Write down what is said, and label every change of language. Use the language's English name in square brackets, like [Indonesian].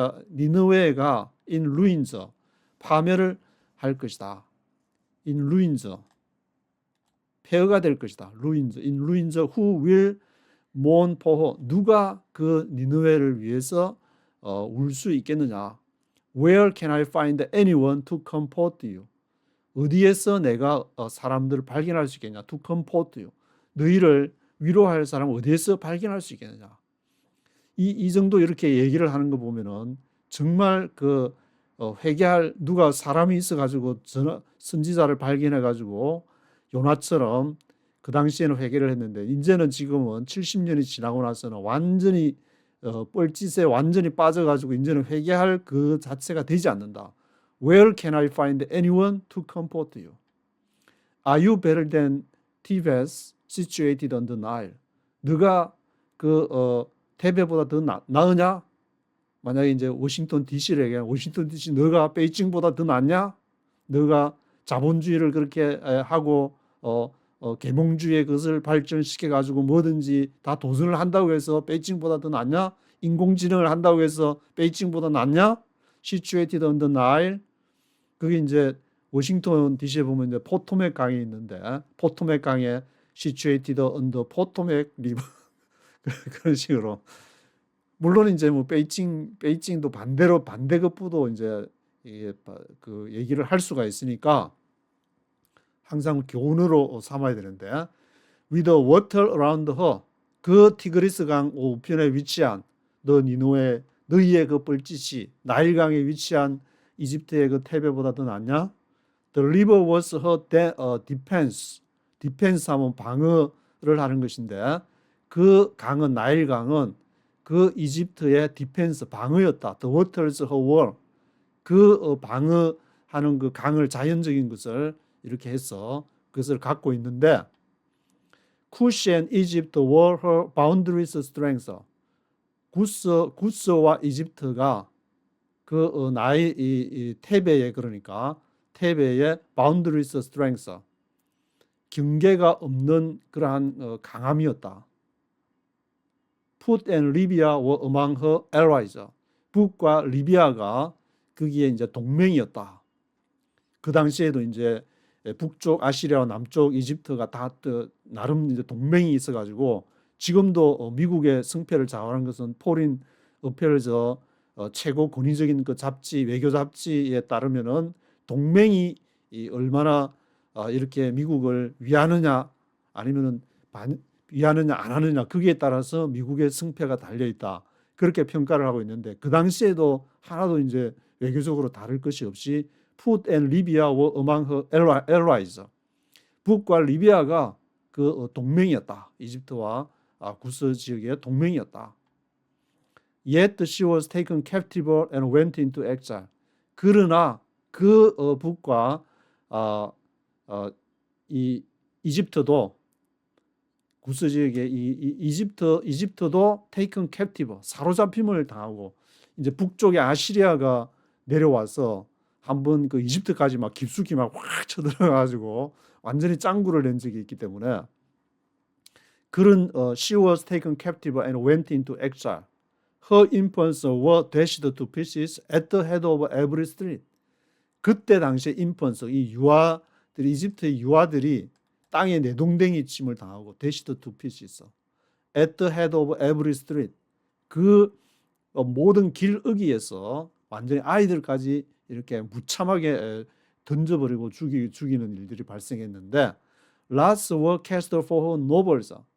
[Korean] 니느웨가 [English] in ruins [Korean] 파멸을 할 것이다. [English] in ruins [Korean] 폐허가 될 것이다. [English] ruins in ruins who will mourn for her. [Korean] 누가 그 니느웨를 위해서 울 수 있겠느냐? [English] Where can I find anyone to comfort you? [Korean] 어디에서 내가 사람들을 발견할 수 있겠냐? [English] To comfort you. [Korean] 너희를 위로할 사람 어디에서 발견할 수 있겠느냐? 이 정도 이렇게 얘기를 하는 거 보면은 정말 그 회개할 누가 사람이 있어가지고 선지자를 발견해가지고 요나처럼 그 당시에는 회개를 했는데 이제는 지금은 70년이 지나고 나서는 완전히 뻘짓에 완전히 빠져가지고 이제는 회개할 그 자체가 되지 않는다. [English] Where can I find anyone to comfort you? Are you better than Thebes situated on the Nile? [Korean] 너가 그 테베보다 더 나으냐? 만약에 이제 워싱턴 DC를 얘기하면 워싱턴 DC 너가 베이징보다 더 낫냐? 너가 자본주의를 그렇게 하고 계몽주의의 것을 발전시켜 가지고 뭐든지 다 도전을 한다고 해서 베이징보다 더 낫냐? 인공지능을 한다고 해서 베이징보다 낫냐? [English] Situated on the Nile, [Korean] 그게 이제 워싱턴 DC에 보면 이제 포토맥 강이 있는데 포토맥 강에 [English] situated on the Potomac River [Korean] 그런 식으로 물론 이제 뭐 베이징도 반대급부도 이제 이게 그 얘기를 할 수가 있으니까 항상 교훈으로 삼아야 되는데 [English] with the water around her [Korean] 그 티그리스 강 우편에 위치한 너희의 그 뻘짓이 나일강에 위치한 이집트의 그 태베보다 더 낫냐? [English] The river was her defense. [Korean] defense 하면 방어를 하는 것인데 그 강은 나일강은 그 이집트의 디펜스 방어였다. [English] The waters her wall. [Korean] 그 방어하는 그 강을 자연적인 것을 이렇게 해서 그것을 갖고 있는데 [English] Cush and Egypt were her boundaries strength. [Korean] 구스와 이집트가 그 이 테베의 그러니까 테베의 [English] boundaries strength [Korean] 경계가 없는 그러한 강함이었다. [English] Put and Libya were among her allies. [Korean] 북과 리비아가 거기에 이제 동맹이었다. 그 당시에도 이제 북쪽 아시리아와 남쪽 이집트가 다 나름 이제 동맹이 있어가지고 지금도 미국의 승패를 좌우하는 것은 포린 어페어즈 최고 권위적인 그 잡지 외교 잡지에 따르면은 동맹이 얼마나 이렇게 미국을 위하느냐 아니면은 위하느냐 안 하느냐 거기에 따라서 미국의 승패가 달려 있다. 그렇게 평가를 하고 있는데 그 당시에도 하나도 이제 외교적으로 다를 것이 없이 [English] Put and Libya were among her allies. [Korean] 북과 리비아가 그 동맹이었다. 이집트와 구스 지역의 동맹이었다. [English] Yet she was taken captive and went into exile. [Korean] 그러나 그 북과 이 이집트도 구스 지역의 이집트도 [English] taken captive [Korean] 사로잡힘을 당하고 이제 북쪽의 아시리아가 내려와서 한번 그 이집트까지 막 깊숙이 막 확 쳐들어가지고 완전히 짱구를 낸 적이 있기 때문에 그런 [English] she was taken captive and went into exile. Her infants were dashed to pieces at the head of every street. [Korean] 그때 당시에 infants 이 유아들이 이집트의 유아들이 땅에 내동댕이 침을 당하고 [English] dashed to pieces at the head of every street. [Korean] 그 모든 길어귀에서 완전히 아이들까지 이렇게 무참하게 던져버리고 죽이는 일들이 발생했는데 [English] lots were cast for her nobles.